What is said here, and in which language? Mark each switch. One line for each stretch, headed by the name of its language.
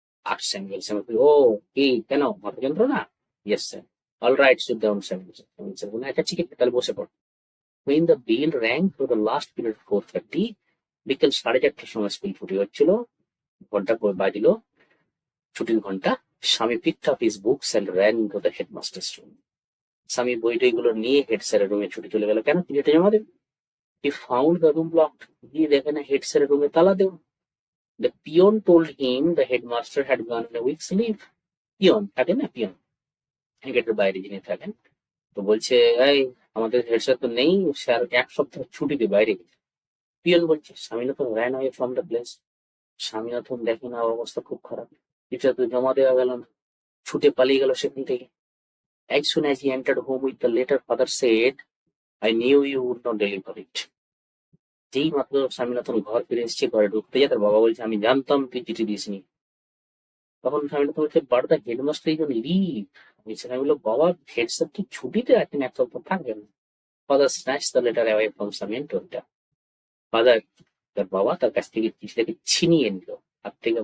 Bangla: আর Samuel ও কি, কেন, মাথা যন্ত্রণা?
English: Yes sir. All right, sit down.
Bangla: Samuel sir বলে, আচ্ছা ঠিক আছে, তাহলে বসে পড়।
English: When the bell rang for the last period 4:30,
Bangla: বিকেল 4:30টার সময় স্কুল ছুটি হচ্ছিল, ঘন্টা করে বাজলো, ছুটির ঘন্টা।
English: Swami picked up his books and ran into the headmaster's room.
Bangla: স্বামী বই টইগুলো নিয়ে হেড স্যারের রুমে ছুটে চলে গেল। কেন? চিঠিটা জমা দেবে।
English: He found the room locked.
Bangla: গিয়ে দেখে না হেড স্যারের রুমে তালা দেওয়া।
English: The peon told him the headmaster had gone on a week's leave.
Bangla: Peon থাকে না, পিয়ন গেটের বাইরে যিনি থাকেন, তো বলছে, এই আমাদের হেড স্যার তো নেই, স্যার 1 সপ্তাহ ছুটিতে বাইরে গেছে। পিয়ন বলছে।
English: Swaminathan ran away from the place.
Bangla: Swaminathan দেখে না অবস্থা খুব খারাপ, চিঠিটা তো জমা দেওয়া গেল না, ছুটে পালিয়ে গেল সেখান থেকে।
English: As soon as he entered home with the letter, father said, I knew you would not deliver it.
Bangla: যেই মাত্র স্বামীনাথন ঘর ফিরে এসছে, ঘরে ঢুকতে যায়, তার বাবা বলছে আমি জানতাম তুই চিঠি দিসনি। তখন স্বামীনাথন বলছে
English: But the headmaster is on leave.
Bangla: আমি বললো বাবা, হেড স্যার তো ছুটিতে আছেন, এক সপ্তাহ থাকবেন।
English: father snatch the letter away from Swami and told father,
Bangla: তার বাবা তার কাছ থেকে চিঠিটাকে ছিনিয়ে নিল হাত থেকে।